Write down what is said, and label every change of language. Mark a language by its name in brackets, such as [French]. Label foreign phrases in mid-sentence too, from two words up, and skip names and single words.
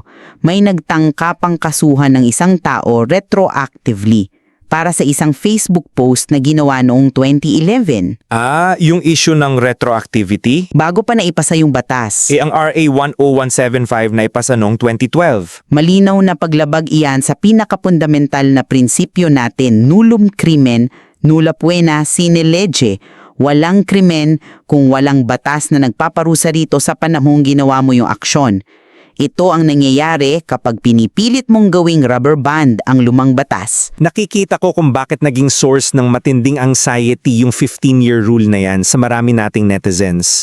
[Filipino] May nagtangka pang kasuhan ng isang tao retroactively para sa isang Facebook post na ginawa noong 2011. Ah, yung issue ng retroactivity? Bago pa naipasa yung batas. Ang RA 10175 na ipasa noong 2012. Malinaw na paglabag iyan sa pinakapundamental na prinsipyo natin, [Latin] nullum crimen, nulla poena sine lege. [Filipino] Walang krimen kung walang batas na nagpaparusa rito sa panahong ginawa mo yung aksyon. Ito ang nangyayari kapag pinipilit mong gawing [English] rubber band [Filipino] ang lumang batas. Nakikita ko kung bakit naging source ng matinding anxiety yung [English] 15-year rule [Filipino] na yan sa marami nating netizens.